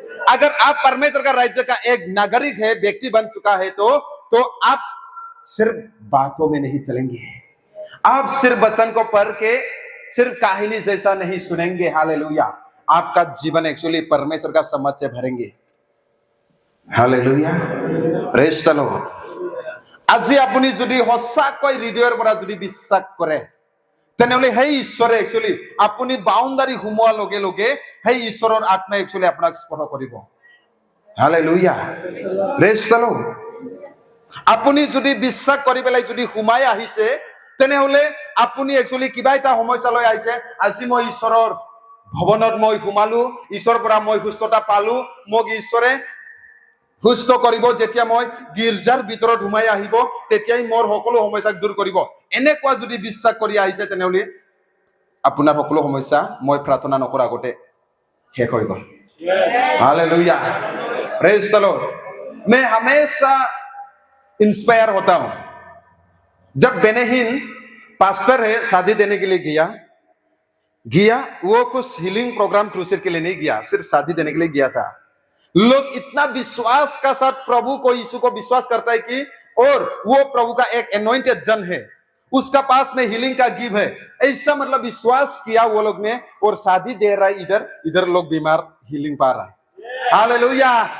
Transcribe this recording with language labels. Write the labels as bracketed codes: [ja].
[hi] अगर आप परमेश्वर का राज्य का एक नागरिक है, व्यक्ति बन चुका है, तो आप सिर्फ बातों में नहीं चलेंगे। आप सिर्फ वचन को पढ़ के सिर्फ कहानी जैसा नहीं सुनेंगे। हालेलुया। आपका जीवन एक्चुअली परमेश्वर का समझ से भरेंगे। हालेलुया। Praise the Lord. [as] আজি আপুনি যদি সঁচাকৈ হৃদয়ৰ পৰা যদি বিশ্বাস কৰে, তেনেহলে সেই ঈশ্বৰে একচুৱেলি আপুনি বাউণ্ডাৰী সোমোৱাৰ লগে লগে সেই ঈশ্বৰৰ আত্মাই একচুৱেলি আপোনাক স্পৰ্শ কৰিব। হালেলুয়া। Praise the lord. আপুনি যদি বিশ্বাস কৰি পেলাই যদি সোমাই আহিছে, তেনেহলে আপুনি একচুৱেলি কিবা এটা সমস্যা লৈ আহিছে। আজি মই ঈশ্বৰৰ ভৱনত মই সোমালো, ঈশ্বৰৰ পৰা মই সুস্থতা পালো, মোক ঈশ্বৰে সুস্থ কৰিব। যেতিয়া মই গীৰ্জাৰ ভিতৰত সোমাই আহিব, তেতিয়াই মোৰ সকলো সমস্যাক দূৰ কৰিব। এনেকুৱা যদি বিশ্বাস কৰি আহিছে, তেনেহলে আপোনাৰ সকলো সমস্যা মই প্ৰাৰ্থনা নকৰা আগতে শেষ হৈ গ'ল। [hi] हालेलुया। Praise the Lord. मैं हमेशा इंस्पायर होता हूं। जब बेनेहिन पास्टर है, शादी देने के लिए गया, वो कुछ हीलिंग प्रोग्राम क्रूसेड के लिए नहीं गया, सिर्फ शादी देने के लिए गया था। लोग इतना विश्वास का साथ प्रभु को, यीशु को विश्वास करता है कि, और वो प्रभु का एक एनॉइंटेड जन है, उसका पास में हीलिंग का गिव है, ऐसा मतलब विश्वास किया वो लोग ने, और शादी दे रहा है इधर लोग बीमार हीलिंग पा रहा है। हालेलुया।